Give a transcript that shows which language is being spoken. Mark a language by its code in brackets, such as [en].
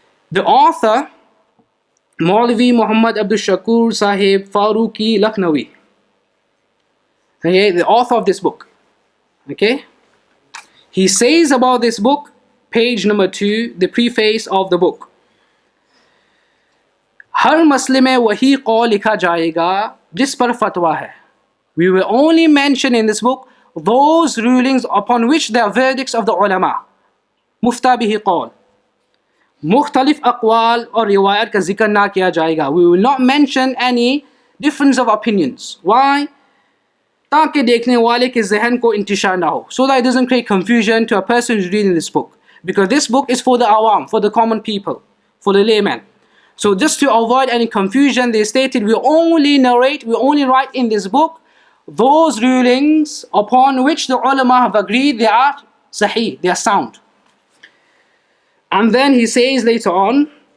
[en] The author, Maulvi Muhammad Abdul Shakur Sahib Farooqi Lucknowi. Okay, the author of this book. Okay, he says about this book, page number 2, the preface of the book. [hi] हर मसले में वही कौल लिखा जाएगा जिस पर फतवा है. [en] We will only mention in this book those rulings upon which there are verdicts of the ulama. [hi] मुफ्ता बिही कौल. मुख्तलिफ अक़वाल और रिवायत का जिक्र ना किया जाएगा. [en] We will not mention any difference of opinions. Why? [hi] ताकि देखने वाले के ज़हन को इंतशार ना हो. [en] So that it doesn't create confusion to a person who's reading this book. Because this book is for the awam, for the common people, for the layman. So just to avoid any confusion, they stated we only write in this book those rulings upon which the ulama have agreed they are sahih, they are sound. And then he says later on,